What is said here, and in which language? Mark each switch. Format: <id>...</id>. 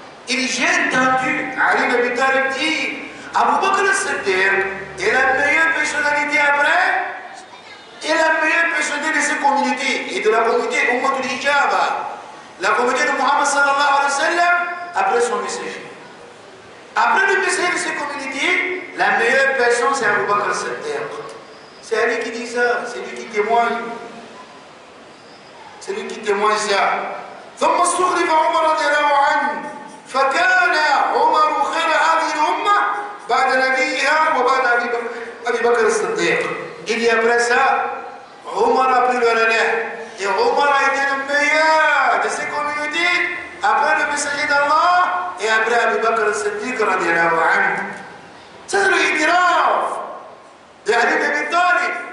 <fr>Il dit, j'ai entendu Ali ibn Abi Talib dire Abu Bakr al-Siddiq est la meilleure personnalité après et la meilleure personnalité de cette communauté et de la communauté Ummatul Hijaba, la communauté de Muhammad sallallahu alayhi wa sallam après son message. Après le message de cette communauté, la meilleure personne c'est Abu Bakr al-Siddiq. C'est lui qui dit ça, c'est lui qui témoigne. C'est lui qui témoigne ça.</fr> <ar>ثم استخلف عمر رضي الله عنه فكان عمر خير هذه الأمة بعد نبيها وبعد أبي بكر الصديق.</ar> <fr>Il dit après ça, Omar a pris le relais. Et Omar a été le meilleur de ces communautés après le messager d'Allah et après Abu Bakr al-Siddiq radiallahu anhu. Ça c'est le itiraf de Ali ibn Abi Talib.</fr>